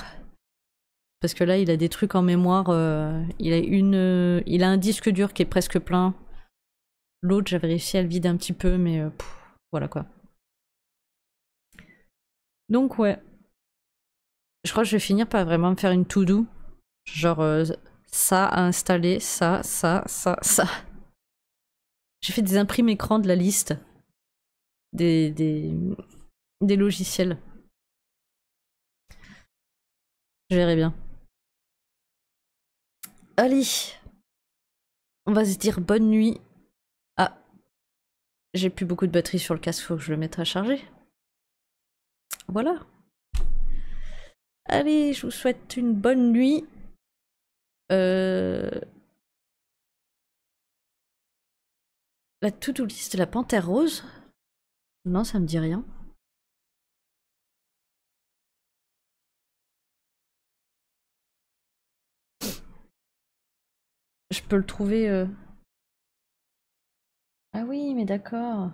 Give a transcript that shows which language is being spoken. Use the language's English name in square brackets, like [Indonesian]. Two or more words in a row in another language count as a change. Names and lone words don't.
[French] Parce que là, il a des trucs en mémoire. Il a un disque dur qui est presque plein. L'autre, j'avais réussi à le vider un petit peu, mais voilà quoi. Donc ouais. Je crois que je vais finir par vraiment me faire une to-do. Genre ça à installer, ça. J'ai fait des imprimes écran de la liste des logiciels. Je verrai bien. Allez. On va se dire bonne nuit. Ah. J'ai plus beaucoup de batterie sur le casque, faut que je le mette à charger. Voilà. Allez, je vous souhaite une bonne nuit. La [English] to-do list [French] de la Panthère Rose? Non, ça me dit rien. Je peux le trouver... Ah oui, mais d'accord.